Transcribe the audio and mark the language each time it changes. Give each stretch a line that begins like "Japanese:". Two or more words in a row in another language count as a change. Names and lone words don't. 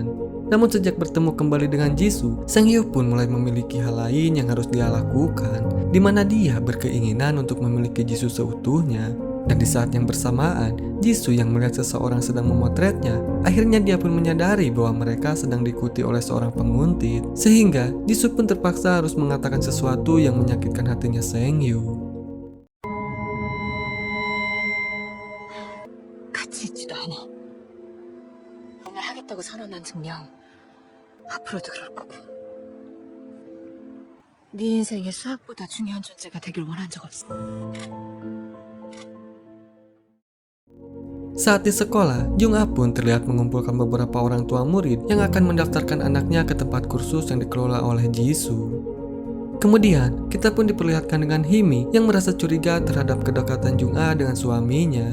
Indonesian: Namun sejak bertemu kembali dengan Jisoo, Sang-yu pun mulai memiliki hal lain yang harus dia lakukan, di mana dia berkeinginan untuk memiliki Jisoo seutuhnya. Dan di saat yang bersamaan, Jisoo yang melihat seseorang sedang memotretnya, akhirnya dia pun menyadari bahwa mereka sedang diikuti oleh seorang penguntit. Sehingga Jisoo pun terpaksa harus mengatakan sesuatu yang menyakitkan hatinya Sang-yu.
Korean: 같이 있지도 않아. 오늘 하겠다고 선언한 증명 앞으로도 그럴 거고. 네 인생에 수학보다 중요한 존재가 되길 원한 적 없어.
Indonesian: Saat di sekolah, Jung-ah pun terlihat mengumpulkan beberapa orang tua murid yang akan mendaftarkan anaknya ke tempat kursus yang dikelola oleh Jisoo. Kemudian, kita pun diperlihatkan dengan Himi yang merasa curiga terhadap kedekatan Jung-ah dengan suaminya.